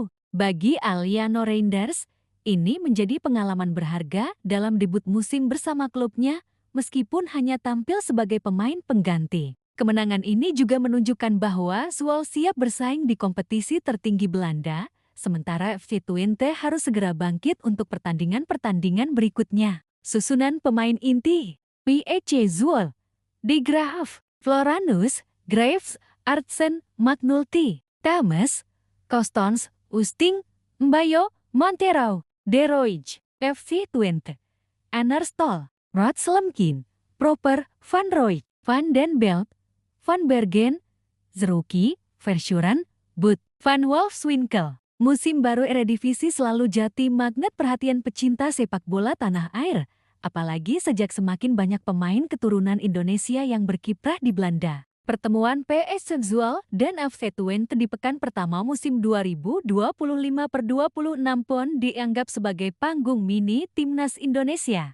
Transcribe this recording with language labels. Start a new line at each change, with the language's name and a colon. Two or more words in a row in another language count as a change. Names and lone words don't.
Indonesian: Bagi Eliano Reinders, ini menjadi pengalaman berharga dalam debut musim bersama klubnya, meskipun hanya tampil sebagai pemain pengganti. Kemenangan ini juga menunjukkan bahwa Zwolle siap bersaing di kompetisi tertinggi Belanda, sementara FC Twente harus segera bangkit untuk pertandingan-pertandingan berikutnya. Susunan pemain inti PSC Zwolle: De Graaf, Floranus, Graves, Artsen, McNulty, Thomas, Costons, Oosting, Ambayo, Monteiro, De Ruysch. FC Twente: Arne Stol, Rod Slemkin, Proper, Van Rooij, Van den Belt, Van Bergen, Zerouki, Verschuren, But, Van Wolfswinkel. Musim baru Eredivisie selalu jadi magnet perhatian pecinta sepak bola tanah air, apalagi sejak semakin banyak pemain keturunan Indonesia yang berkiprah di Belanda. Pertemuan PSC Zwolle dan FC Twente di pekan pertama musim 2025-26 pun dianggap sebagai panggung mini timnas Indonesia.